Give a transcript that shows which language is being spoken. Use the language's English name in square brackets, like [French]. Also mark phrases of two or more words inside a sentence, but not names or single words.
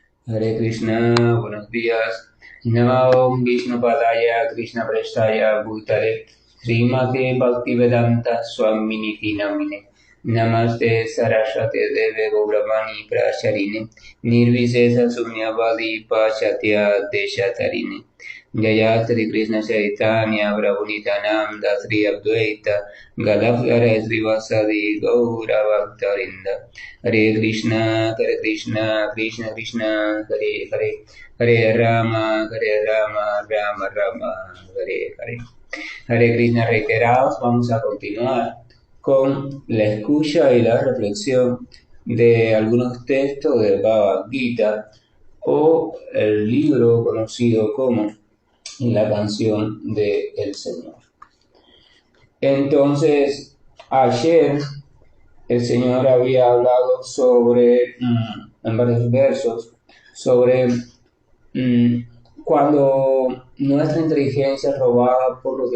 [Spanish] Hare Krishna, buenos días. [Sanskrit] नमो विष्णु पादाय कृष्ण प्रेष्ठाय भूतले श्रीमते भक्तिवेदान्त स्वामिनी नामिने नमस्ते सरस्वते देवे गौरवाणी प्रचारिणे निर्विशेष शून्यवादी पाचत्य देशतारिणे जय श्री कृष्ण चैतन्य प्रभु नित्यानन्द श्री अद्वैत गदाधर श्रीवासादि गौर भक्तरिन्द हरे कृष्ण, कृष्ण कृष्ण, हरे हरे, हरे राम, राम राम, हरे हरे. [Spanish] Hare Krishna reiterados, vamos a continuar con la escucha y la reflexión de algunos textos del Bhagavad Gita o el libro conocido como La canción del Señor. Entonces, ayer el Señor había hablado sobre, en varios versos, sobre cuando nuestra inteligencia es robada por los